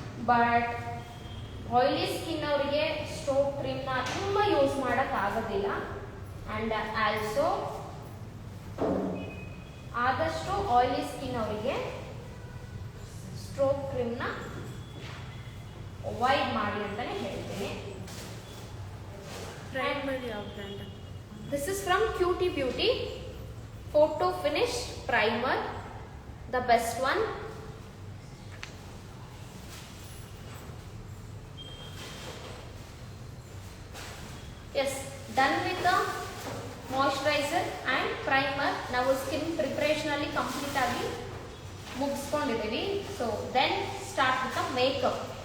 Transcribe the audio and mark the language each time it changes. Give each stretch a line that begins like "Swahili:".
Kannada: But oily skin ಅವರಿಗೆ stroke ಕ್ರೀಮ್ನ ತುಂಬ use ಮಾಡೋಕ್ಕಾಗೋದಿಲ್ಲ. ಆ್ಯಂಡ್ ಆಲ್ಸೋ ಆದಷ್ಟು ಆಯಿಲಿ ಸ್ಕಿನ್ ಅವರಿಗೆ ಸ್ಟ್ರೋಕ್ ಕ್ರೀಮ್ನ ಅವಾಯ್ಡ್ ಮಾಡಿ ಅಂತಲೇ ಹೇಳ್ತೀನಿ. ಪ್ರೈಮರ್ ಯಾವ brand?
English: This is from Cutie Beauty Photo Finish Primer, the best one. Yes, done with the moisturizer and primer.
Kannada: ನಾವು ಸ್ಕಿನ್ ಪ್ರಿಪ್ರೇಷನ್ ಅಲ್ಲಿ ಕಂಪ್ಲೀಟ್ ಆಗಿ ಮುಗಿಸ್ಕೊಂಡಿದ್ದೀವಿ.
English: So then start with the makeup.